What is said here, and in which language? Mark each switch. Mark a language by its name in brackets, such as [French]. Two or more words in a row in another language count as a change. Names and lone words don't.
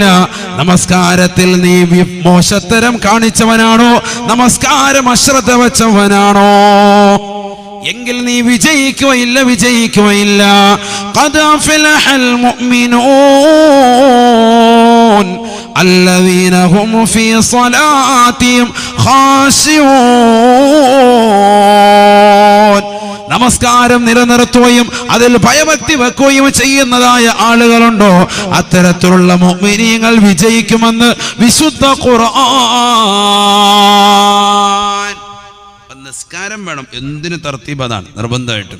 [Malayalam] നമസ്കാരത്തിൽ നീ മോശത്തരം കാണിച്ചവനാണോ, നമസ്കാരം അശ്രദ്ധ വെച്ചവനാണോ എങ്കിൽ നീ വിജയിക്കുകയില്ല. [Arabic] قد أفلح المؤمنون الذين هم في صلاتهم خاشعون. [Malayalam] നമസ്കാരം നിലനിർത്തുകയും അതിൽ ഭയഭക്തി വെക്കുകയും ചെയ്യുന്നതായ ആളുകളുണ്ടോ, അത്തരത്തിലുള്ള മുഅ്മിനീങ്ങൾ വിജയിക്കുമെന്ന് വിശുദ്ധ ഖുർആൻ. നിസ്കാരം വേണം, എന്തിന് തർത്തീബ്, അതാണ് നിർബന്ധമായിട്ടും.